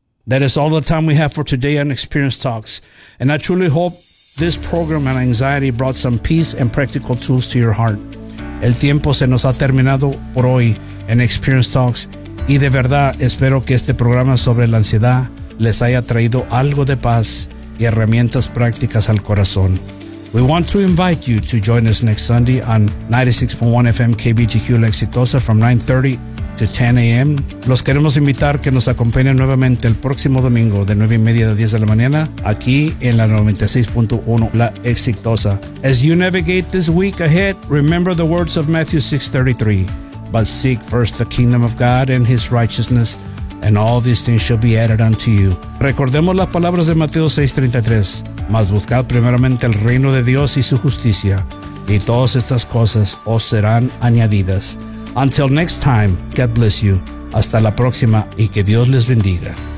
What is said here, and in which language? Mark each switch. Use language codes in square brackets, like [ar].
[en] That is all the time we have for today on Experience Talks. And I truly hope this program on anxiety brought some peace and practical tools to your heart. [es] El tiempo se nos ha terminado por hoy en Experience Talks. Y de verdad, espero que este programa sobre la ansiedad les haya traído algo de paz y herramientas prácticas al corazón. [en] We want to invite you to join us next Sunday on 96.1 FM KBTQ La Exitosa from 9:30 to 10 a.m. [es] Los queremos invitar que nos acompañen nuevamente el próximo domingo de 9 y media a 10 de la mañana aquí en la 96.1 La Exitosa. [en] As you navigate this week ahead, remember the words of Matthew 6:33. But seek first the kingdom of God and his righteousness, and all these things shall be added unto you. [es] Recordemos las palabras de Mateo 6:33. Mas buscad primeramente el reino de Dios y su justicia, y todas estas cosas os serán añadidas. [en] Until next time, God bless you. [es] Hasta la próxima y que Dios les bendiga.